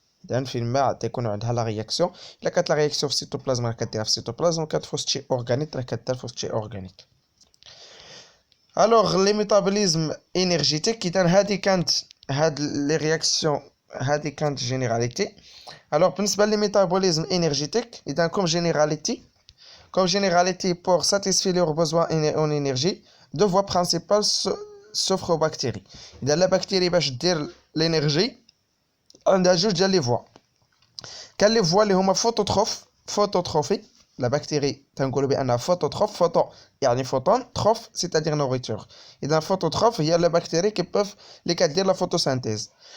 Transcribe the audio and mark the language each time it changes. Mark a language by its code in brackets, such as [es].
[ar] اذا فين ما تيكون عندها لا رياكسيون، الا كانت لا رياكسيون في السيتوبلازم راه كديرها في السيتوبلازم، وكانت في وسط شي اورغانيت راه كدير في وسط شي اورغانيت. الوغ لي ميتابوليزم انرجيتيك، اذا هذه كانت هاد لي رياكسيون هذه كانت جينيراليتي. الوغ بالنسبه لي ميتابوليزم انرجيتيك، اذا كوم جينيراليتي [fr] pour satisfaire leurs besoins en énergie, deux voies principales s'offrent aux bactéries. [ar] اذا لا بكتيري باش دير لينيرجي عندها جوج ديال لي فوا. كان لي فوا اللي هما فوتوتروفي، لا بكتيري تنقولوا بانها فوتوتروف. فوتو يعني فوتون، تروف سيتادير نوريتور. اذا فوتوتروف هي لا بكتيري كيبوف اللي كدير لا فوتوسانتيز.